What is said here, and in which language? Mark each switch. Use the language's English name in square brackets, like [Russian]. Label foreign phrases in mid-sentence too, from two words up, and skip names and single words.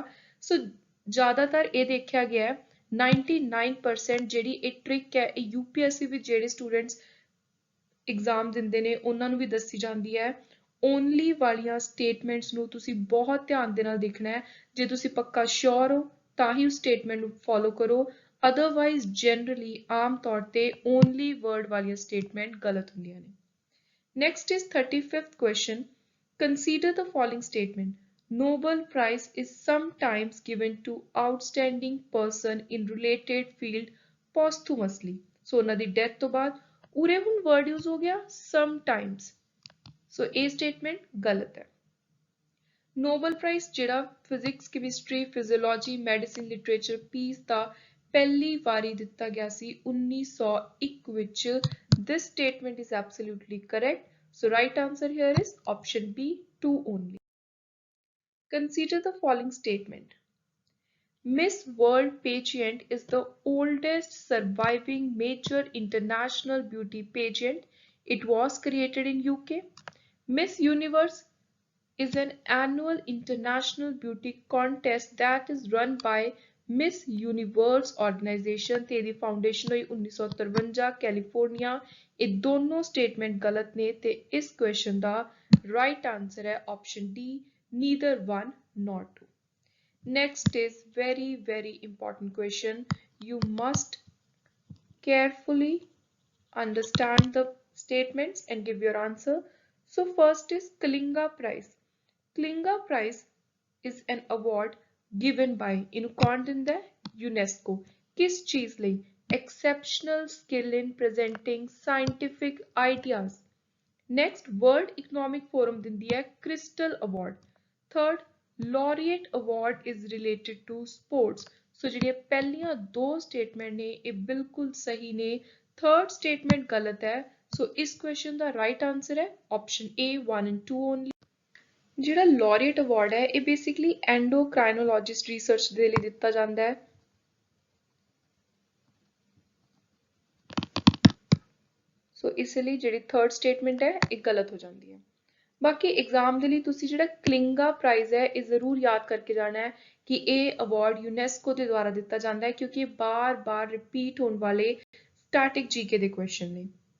[Punjabi] ਸੋ ਜ਼ਿਆਦਾਤਰ ਇਹ ਦੇਖਿਆ ਗਿਆ 99% ਜਿਹੜੀ ਇਹ ਟ੍ਰਿਕ ਹੈ ਇਹ UPSC ਵਿੱਚ ਜਿਹੜੇ ਸਟੂਡੈਂਟਸ ਐਗਜ਼ਾਮ ਦਿੰਦੇ ਨੇ ਉਹਨਾਂ ਨੂੰ ਵੀ ਦੱਸੀ ਜਾਂਦੀ ਹੈ ਓਨਲੀ ਵਾਲੀਆਂ ਸਟੇਟਮੈਂਟਸ ਨੂੰ ਤੁਸੀਂ ਬਹੁਤ ਧਿਆਨ ਦੇ ਨਾਲ ਦੇਖਣਾ ਹੈ। ਜੇ ਤੁਸੀਂ ਪੱਕਾ ਸ਼ੋਰ ਹੋ ਤਾਂ ਹੀ ਉਸ ਸਟੇਟਮੈਂਟ ਨੂੰ ਫੋਲੋ ਕਰੋ, [English] otherwise generally [Punjabi] ਆਮ ਤੌਰ ਤੇ [English] only word [Punjabi] ਵਾਲੀਆਂ ਸਟੇਟਮੈਂਟ ਗਲਤ ਹੁੰਦੀਆਂ ਨੇ। [English] Next is 35th question. Consider the following statement. Nobel Prize is sometimes given to outstanding person in related field posthumously. [Punjabi] So ਉਹਨਾਂ ਦੀ ਡੈਥ ਤੋਂ ਬਾਅਦ ਉਰੇ ਹੁਣ [English] word use [Punjabi] ਹੋ ਗਿਆ sometimes. So ਇਹ statement ਗਲਤ ਹੈ। ਨੋਬਲ ਪ੍ਰਾਈਜ਼ ਜਿਹੜਾ [English] physics, chemistry, physiology, medicine, literature, peace [Punjabi] ਦਾ ਪਹਿਲੀ ਵਾਰੀ ਦਿੱਤਾ ਗਿਆ ਸੀ 1901 ਵਿੱਚ। [English] This statement is absolutely correct. So right answer here is option B, 2 only. Consider the following statement. Miss World pageant is the oldest surviving major international beauty pageant. It was created in UK. Miss Universe is an annual international beauty contest that is run by Miss Universe organization [Punjabi] ਤੇ ਇਹਦੀ ਫਾਊਂਡੇਸ਼ਨ ਹੋਈ 1953 ਕੈਲੀਫੋਰਨੀਆ। ਇਹ ਦੋਨੋਂ ਸਟੇਟਮੈਂਟ ਗਲਤ ਨੇ ਤੇ ਇਸ ਕੁਐਸਚਨ ਦਾ [English] right answer [Punjabi] ਹੈ [English] option D, neither one nor two. Next is very important question. You must carefully understand the statements and give your answer. So first is Kalinga Prize. Kalinga Prize is an award given by [Punjabi] ਇਹਨੂੰ ਕੌਣ ਦਿੰਦਾ ਹੈ? [English] UNESCO। [Punjabi] ਕਿਸ ਚੀਜ਼ ਲਈ? [English] Exceptional skill in presenting scientific ideas. Next, World Economic Forum [Punjabi] ਦਿੰਦੀ ਹੈ [English] Crystal Award. Third, Laureate Award is related to sports. [Punjabi] So ਜਿਹੜੀਆਂ ਪਹਿਲੀਆਂ ਦੋ ਸਟੇਟਮੈਂਟ ਨੇ ਇਹ ਬਿਲਕੁਲ ਸਹੀ ਨੇ, [English] third statement [Punjabi] ਗਲਤ ਹੈ। ਸੋ ਇਸ ਕੁਐਸਚਨ ਦਾ [English] right answer [Punjabi] ਹੈ [English] option A, 1 and 2 only. [Punjabi] ਜਿਹੜਾ ਲੌਰੀਏਟ ਅਵਾਰਡ ਹੈ ਇਹ ਬੇਸਿਕਲੀ [English] endocrinologist research [Punjabi] ਦੇ ਲਈ ਦਿੱਤਾ ਜਾਂਦਾ ਹੈ। ਸੋ ਇਸ ਲਈ ਜਿਹੜੀ [English] third statement [Punjabi] ਹੈ ਇਹ ਗਲਤ ਹੋ ਜਾਂਦੀ ਹੈ। ਬਾਕੀ ਐਗਜ਼ਾਮ ਦੇ ਲਈ ਤੁਸੀਂ ਜਿਹੜਾ ਕਲਿੰਗਾ ਪ੍ਰਾਈਜ਼ ਹੈ ਇਹ ਜ਼ਰੂਰ ਯਾਦ ਕਰਕੇ ਜਾਣਾ ਹੈ ਕਿ ਇਹ ਅਵਾਰਡ ਯੂਨੈਸਕੋ ਦੇ ਦੁਆਰਾ ਦਿੱਤਾ ਜਾਂਦਾ ਹੈ ਕਿਉਂਕਿ ਇਹ ਬਾਰ-ਬਾਰ ਰਿਪੀਟ ਹੋਣ ਵਾਲੇ [English] static GK [Punjabi] ਦੇ ਕੁਐਸਚਨ ਨੇ।